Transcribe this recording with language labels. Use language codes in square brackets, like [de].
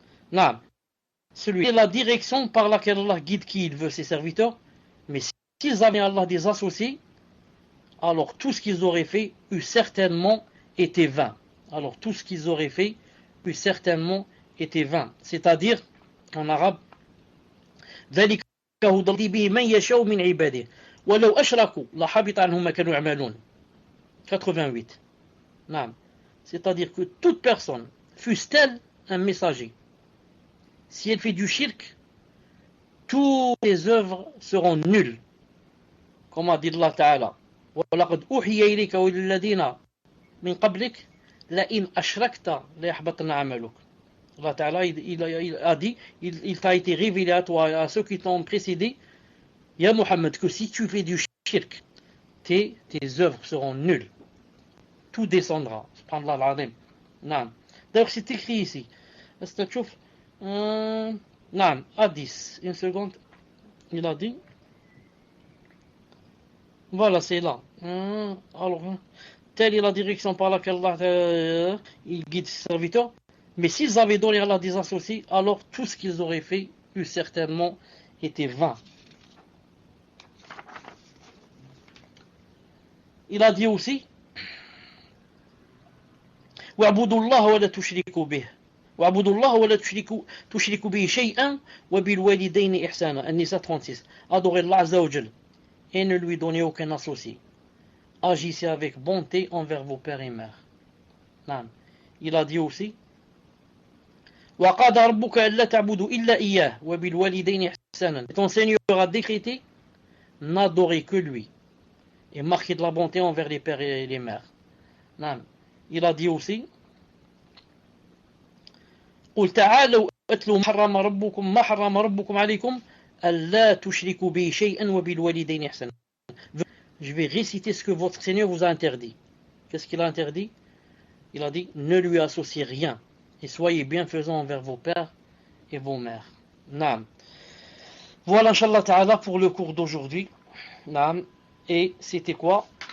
[fr] Non, celui est la direction par laquelle Allah guide qui il veut ses serviteurs. Mais s'ils avaient Allah des associés, alors tout ce qu'ils auraient fait eût certainement été vain. Alors tout ce qu'ils auraient fait eût certainement été vain. C'est-à-dire, en arabe, [ar] ذلك هدى به من يشاء من عباده ولو أشركوا لحبط عنهم ما كانوا يعملون. [fr] 88. Non. C'est-à-dire que toute personne, fût-elle un messager, si elle fait du shirk, toutes les œuvres seront nulles. Comme a dit Allah Ta'ala, [ar] وَلَقَدْ أُوحِيَ إِلَيْكَ وَلِلَّذِينَ مِنْ قَبْلِكَ لَإِنْ أَشْرَكْتَ لَيَحْبَطَنَّ عَمَلُكَ. [fr] Allah Ta'ala il a dit, il t'a été révélé à toi et à ceux qui t'ont précédé, Ya Muhammad, que si tu fais du shirk, tes œuvres seront nulles. Tout descendra. Subhanallah al-Azim. Non. D'ailleurs, c'est écrit ici. Est-ce que tu vois Non, à 10. Une seconde. Il a dit. Voilà, c'est là. Alors, telle est la direction par laquelle Allah il guide ses serviteurs. Mais s'ils avaient donné à Allah des associés, alors tout ce qu'ils auraient fait eût certainement été vain. Il a dit aussi [ar] وَاعْبُدُوا اللَّهَ وَلَا تُشْرِكُوا بِهِ وَاعْبُدُوا اللَّهَ وَلَا تُشْرِكُوا بِهِ شَيْئًا وَبِالْوَالِدَيْنِ إِحْسَانًا. [fr] An-Nisa 36. Adorez Allah Azza wa Jal et ne lui donnez aucun associé. Agissez avec bonté envers vos pères et mères. Non. Il a dit aussi [ar] وَقَضَى رَبُّكَ أَلَّا تَعْبُدُوا إِلَّا إِيَّاهُ وَبِالْوَالِدَيْنِ إِحْسَانًا. [fr] Ton Seigneur a décrété n'adorer que lui et marquer de la bonté envers les pères et les mères. Non. Il a dit aussi [ar] قل تعالوا أتلوا ما حرم ربكم عليكم ألا تشركوا به شيئا وبالوالدين إحسانا. [fr] Je vais réciter ce que votre Seigneur vous a interdit. Qu'est-ce qu'il a interdit? Il a dit ne lui associez rien et soyez bienfaisants envers vos pères et vos mères. Naam. Voilà, Inch'Allah Ta'ala, pour le cours d'aujourd'hui. Naam. Et c'était quoi?